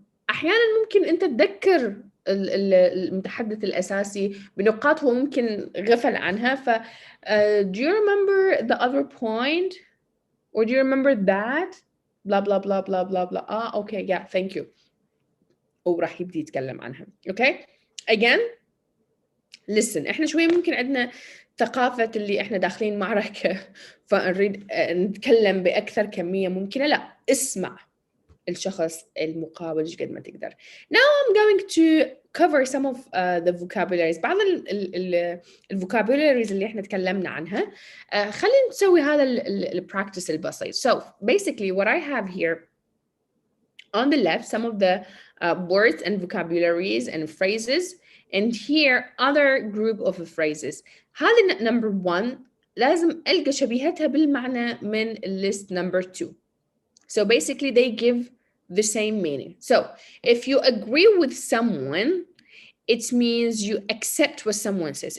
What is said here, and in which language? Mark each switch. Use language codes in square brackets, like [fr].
[ar] أحياناً ممكن أنت تذكر المتحدث الأساسي بنقاط هو ممكن غفل عنها. [en] ف do you remember the other point? Or do you remember that? blah blah blah blah blah blah. Okay, yeah, thank you. [ar] وراح يبدي يتكلم عنها. Okay, again, listen. إحنا شوي ممكن عندنا ثقافة اللي إحنا داخلين معركة فنريد نتكلم بأكثر كمية ممكنة. لا، اسمع الشخص المقابل قد ما تقدر. [en] Now I'm going to cover some of the vocabularies. [ar] بعض vocabularies اللي احنا تكلمنا عنها. خلينا نسوي هذا البراكتس البسيط. [en] So basically what I have here on the left some of the words and vocabularies and phrases, and here other group of phrases. [ar] هذا number 1 لازم ألقى شبيهتها بالمعنى من list number 2. [en] So basically they give the same meaning. So if you agree with someone, it means you accept what someone says.